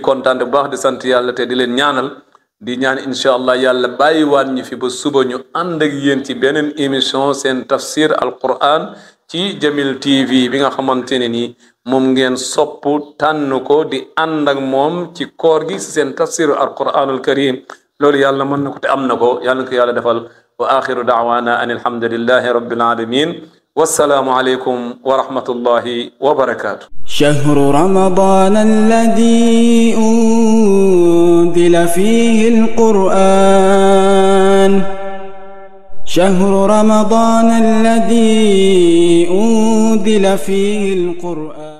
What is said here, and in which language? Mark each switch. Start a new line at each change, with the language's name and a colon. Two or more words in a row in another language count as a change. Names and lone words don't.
Wolof: kontaan bu baax di sant yàlla te di leen ñaanal di ñaan
Arabic: إن شاء الله
Wolof: yàlla bàyyiwaat ñu fi ba suba ñu ànd ak yéen ci beneen émission seen tafsir alquran ci Jamil TV bi nga xamante ne ni moom ngeen sopp tànn ko di ànd ak moom ci koor gi si seen tafsir
Arabic: القرآن الكريم
Wolof: loolu yàlla mën na ko te am na ko yàlla na ko yàlla defal
Arabic: وآخر دعوانا أن الحمد لله رب العالمين والسلام عليكم ورحمة الله وبركاته. شهر رمضان الذي أنزل فيه القرآن شهر رمضان الذي أنزل فيه القرآن